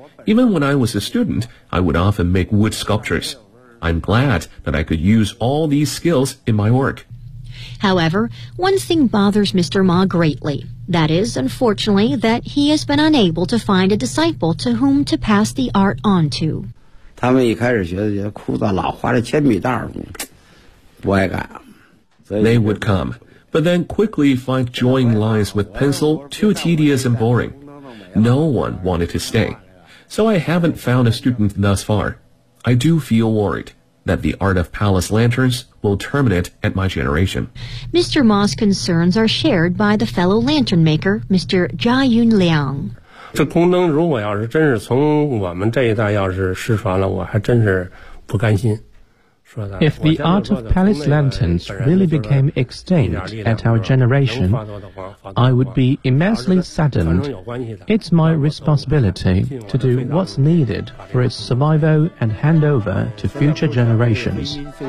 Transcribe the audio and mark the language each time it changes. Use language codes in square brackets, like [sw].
[en] Even when I was a student, I would often make wood sculptures. I'm glad that I could use all these skills in my work. However, one thing bothers Mr. Ma greatly. That is, unfortunately, that he has been unable to find a disciple to whom to pass the art on to. [zh] 他们一开始学的枯燥，老画着铅笔袋儿，不爱干。 [en] They would come, but then quickly find drawing lines with pencil too tedious and boring. No one wanted to stay. So I haven't found a student thus far. I do feel worried. That the art of palace lanterns will terminate at my generation. Mr. Ma's concerns are shared by the fellow lantern maker, Mr. Jia Yun Liang. [zh] 这宫灯如果要是真是从我们这一代要是失传了，我还真是不甘心。 [en] If the art of palace lanterns really became extinct at our generation, I would be immensely saddened. It's my responsibility to do what's needed for its survival and handover to future generations.